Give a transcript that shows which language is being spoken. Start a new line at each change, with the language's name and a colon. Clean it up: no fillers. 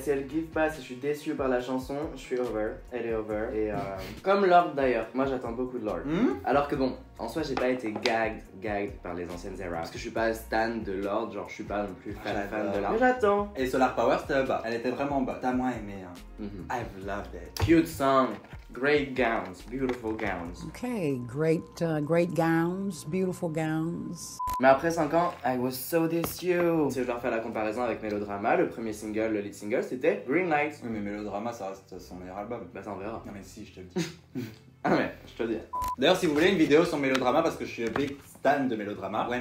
French: Si elle
English: give
French: pas, si je suis déçu par la chanson, je suis over. Elle est over. Et comme Lord d'ailleurs. Moi, j'attends beaucoup de Lord. Alors que bon, en soi, j'ai pas été gagged par les anciennes eras. Parce que je suis pas stan de Lord, genre je suis pas non plus fan de Lord. Mais j'attends. Et Solar Power, c'était bas. Elle était vraiment bas. T'as moins aimé, hein. Mhm.
English: I've loved it. Cute song, great gowns, beautiful gowns. Okay, great gowns, beautiful gowns.
French: Mais après 5 ans,
English: I was so
French: déçu. Si je dois refaire la comparaison avec Melodrama, le premier single, le lead single, c'était Green Light. Oui, mais Melodrama, ça reste son meilleur album. Bah ça on verra. Non, mais si, je te le dis. Ah mais, je te le dis. D'ailleurs, si vous voulez une vidéo sur Melodrama, parce que je suis un big stan de Melodrama,